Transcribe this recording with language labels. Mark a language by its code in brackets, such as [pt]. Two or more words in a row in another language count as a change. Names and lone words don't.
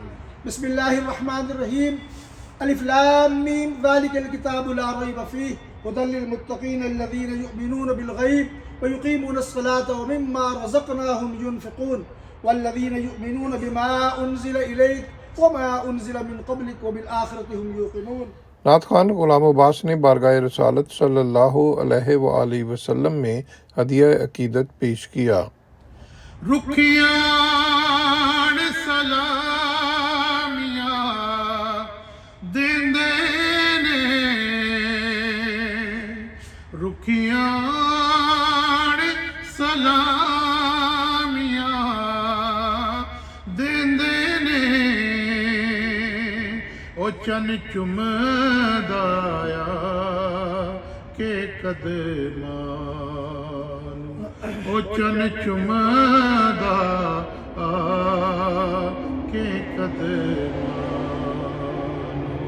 [ar] بسم الله الرحمن الرحيم۔ الم ذلك الكتاب لا ريب فيه هدى للمتقين الذين يؤمنون بالغيب ويقيمون الصلاة ومما رزقناهم ينفقون والذين يؤمنون بما أنزل إليك وما أنزل من قبلك وبالآخرة هم يوقنون. [ur] نعت خواں غلام عباس نے بارگاہ رسالت [ar] صلى الله عليه وآله وسلم [ur] میں ہدیہ عقیدت پیش کیا. [pa] رکھیاں سلامیاں دیندے نے, رکھیاں سلامیاں دیندے نے، او چن چمدا اے کے قدماں، او چن چمدا کے قدماں.